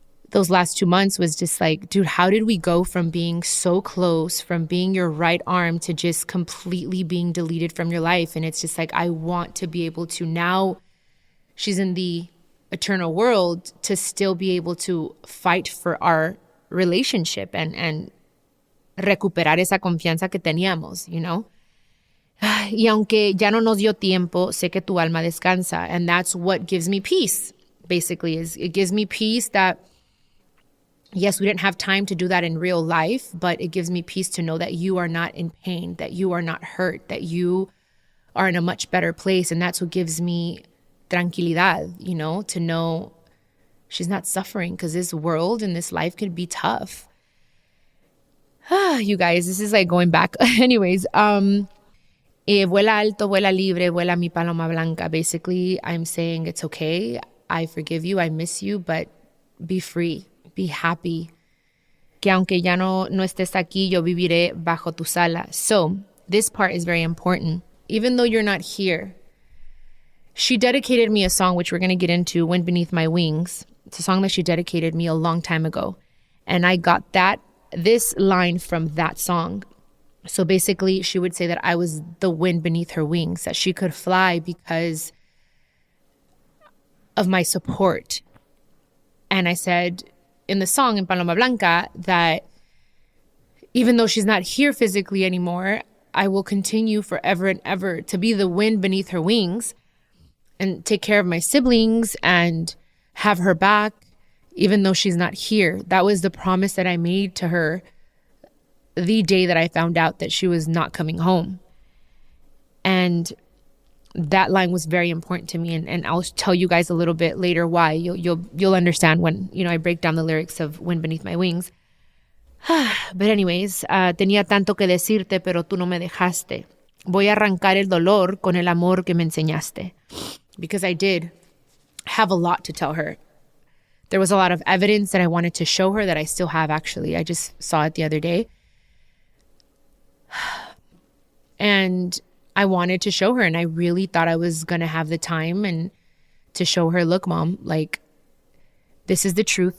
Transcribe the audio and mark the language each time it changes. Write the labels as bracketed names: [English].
[English] Those last 2 months was just like, dude, how did we go from being so close, from being your right arm to just completely being deleted from your life? And it's just like, I want to be able to, now she's in the eternal world, to still be able to fight for our relationship and [Spanish] recuperar esa confianza que teníamos, [English] you know? [Spanish] Y aunque ya no nos dio tiempo, sé que tu alma descansa. [English] And that's what gives me peace, basically, is it gives me peace that, yes, we didn't have time to do that in real life, but it gives me peace to know that you are not in pain, that you are not hurt, that you are in a much better place. And that's what gives me tranquilidad, you know, to know she's not suffering, because this world and this life can be tough. You guys, this is like going back. Anyways, [Spanish] vuela alto, vuela libre, vuela mi Paloma Blanca. [English] Basically, I'm saying it's okay. I forgive you. I miss you, but be free. Be happy. [Spanish] Que aunque ya no estés aquí, yo viviré bajo tu sala. [English] So this part is very important. Even though you're not here, she dedicated me a song, which we're going to get into, Wind Beneath My Wings. It's a song that she dedicated me a long time ago. And I got this line from that song. So basically, she would say that I was the wind beneath her wings, that she could fly because of my support. And I said in the song, in Paloma Blanca, that even though she's not here physically anymore, I will continue forever and ever to be the wind beneath her wings and take care of my siblings and have her back, even though she's not here. That was the promise that I made to her the day that I found out that she was not coming home. And that line was very important to me, and I'll tell you guys a little bit later why. You'll understand when, you know, I break down the lyrics of Wind Beneath My Wings. But anyways, [Spanish] tenía tanto que decirte, pero tú no me dejaste. Voy a arrancar el dolor con el amor que me enseñaste. [English] Because I did have a lot to tell her. There was a lot of evidence that I wanted to show her that I still have, actually. I just saw it the other day. And I wanted to show her, and I really thought I was going to have the time and to show her, look, Mom, like, this is the truth.